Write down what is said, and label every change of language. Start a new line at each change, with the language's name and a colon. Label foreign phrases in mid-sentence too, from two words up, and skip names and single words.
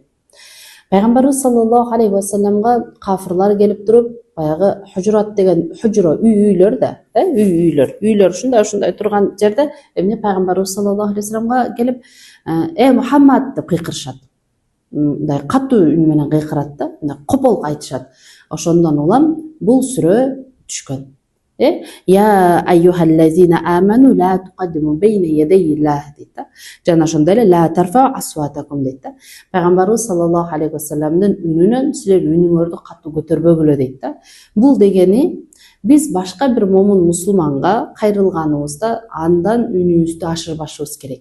Kyrgyz: Пайгамбарыбыз
Arabic: صلى الله عليه وسلم
Kyrgyz: кафырлар келип туруп, баягы Хужурат деген хужура үйлөр да, үйлөр ушундай турган жерде эмне пайгамбарыбыз
Arabic: صلى الله عليه وسلم
Kyrgyz: келип, Мухаммад" деп кыйкырышат. Мындай катуу үн менен кыйкырат да, мындай копол айтышат. Ошондон улам бул сүрө түшкөн.
Arabic: يا أيها الذين آمنوا لا تقدموا بين يدي الله
Kyrgyz: дейт да. Жана ошондой эле
Arabic: لا ترفعوا أصواتكم
Kyrgyz: дейт да. Пайгамбарыбыз
Arabic: صلى الله عليه وسلم
Kyrgyz: үнүнөн силер үнүңөрдү катуу көтөрбөгүлө дейт да. Бул дегени биз башка бир момун мусулманга кайрылганыбызда андан үнүбүздү ашырбашыбыз керек.